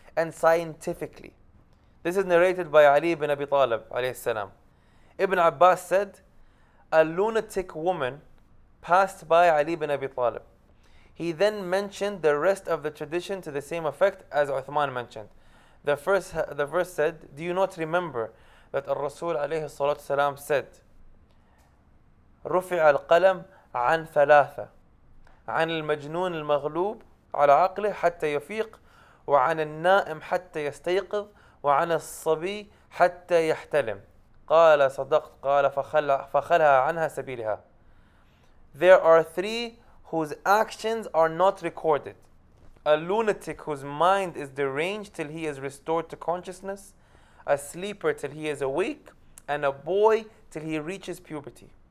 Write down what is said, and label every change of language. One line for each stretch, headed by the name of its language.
English: and scientifically. This is narrated by Ali ibn Abi Talib alayhi salam. Ibn Abbas said, a lunatic woman passed by Ali ibn Abi Talib. He then mentioned the rest of the tradition to the same effect as Uthman mentioned. The verse said, do you not remember that Rasul alayhi salatu salam said,
Arabic: رفع القلم عن ثلاثة عن المجنون المغلوب على عقله حتى يفيق وعن النائم حتى يستيقظ وعن الصبي حتى يحتلم قال صدقت قال فخلها عنها سبيلها.
English: There are three whose actions are not recorded: a lunatic whose mind is deranged till he is restored to consciousness, a sleeper till he is awake, and a boy till he reaches puberty.